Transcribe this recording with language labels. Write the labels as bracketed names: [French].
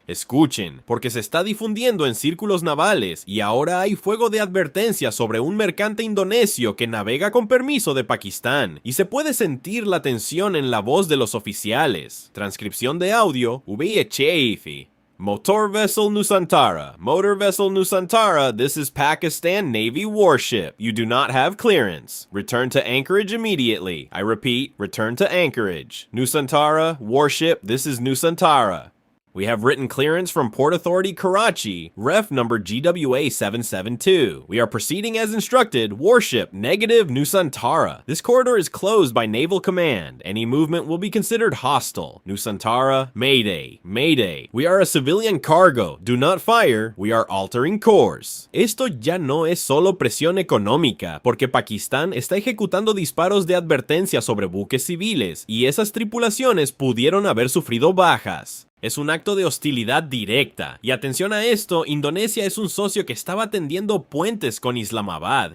[Spanish] Escuchen, porque se está difundiendo en círculos navales y ahora hay fuego de advertencia sobre un mercante indonesio que navega con permiso de Pakistán y se puede sentir la tensión en la voz de los oficiales. Transcripción de audio VHF. [English] Motor vessel Nusantara. Motor vessel Nusantara, this is Pakistan Navy warship. You do not have clearance. Return to anchorage immediately. I repeat, return to anchorage. Nusantara, warship, this is Nusantara. We have written clearance from Port Authority Karachi, ref number GWA 772. We are proceeding as instructed, warship negative Nusantara. This corridor is closed by Naval Command. Any movement will be considered hostile. Nusantara, Mayday, Mayday. We are a civilian cargo. Do not fire. We are altering course. [Spanish] Esto ya no es solo presión económica, porque Pakistán está ejecutando disparos de advertencia sobre buques civiles, y esas tripulaciones pudieron haber sufrido bajas. Es un acto de hostilidad directa. Y atención a esto, Indonesia es un socio que estaba tendiendo puentes con Islamabad.